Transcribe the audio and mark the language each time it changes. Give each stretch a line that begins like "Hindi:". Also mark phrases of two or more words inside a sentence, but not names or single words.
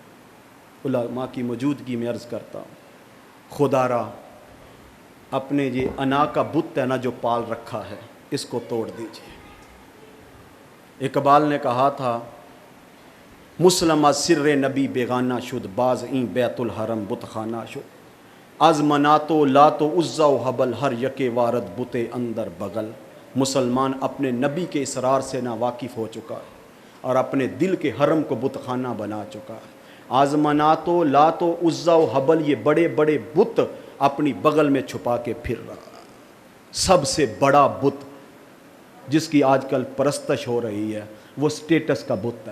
Urdu: علماء کی موجودگی میں عرض کرتا ہوں، خدا را اپنے یہ انا کا بت ہے نا جو پال رکھا ہے، اس کو توڑ دیجیے۔ اقبال نے کہا تھا،
Persian: مسلمہ سر نبی بیگانہ شد، باز این بیت الحرم بت خانہ شد، از مناتو لاتو عزا و حبل، ہر یک وارد بت اندر بغل۔
Urdu: مسلمان اپنے نبی کے اسرار سے نا واقف ہو چکا ہے اور اپنے دل کے حرم کو بت خانہ بنا چکا ہے۔
Persian: آزمناتو لاتو عزا و حبل،
Urdu: یہ بڑے بڑے بت اپنی بغل میں چھپا کے پھر رہا۔ سب سے بڑا بت جس کی آج کل پرستش ہو رہی ہے وہ سٹیٹس کا بت ہے۔